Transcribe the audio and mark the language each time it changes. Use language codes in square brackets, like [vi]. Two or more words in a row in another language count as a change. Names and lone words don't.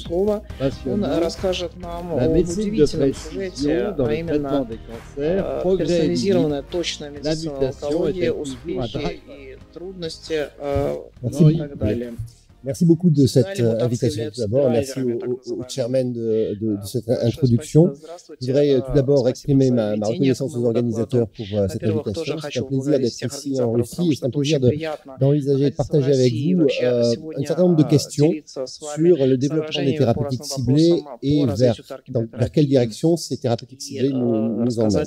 [ru] Петрова. Он расскажет нам о удивительном сюжете, а именно персонализированная точная медицина онкологии, успехи и трудности и так далее. [fr] Merci beaucoup de cette invitation tout d'abord. Merci au chairman de cette introduction. Je voudrais tout d'abord exprimer ma reconnaissance aux organisateurs pour cette invitation. C'est un plaisir d'être ici en Russie et c'est un plaisir d'envisager, de partager avec vous un certain nombre de questions sur le développement des thérapeutiques ciblées et vers quelle direction ces thérapeutiques ciblées nous emmènent.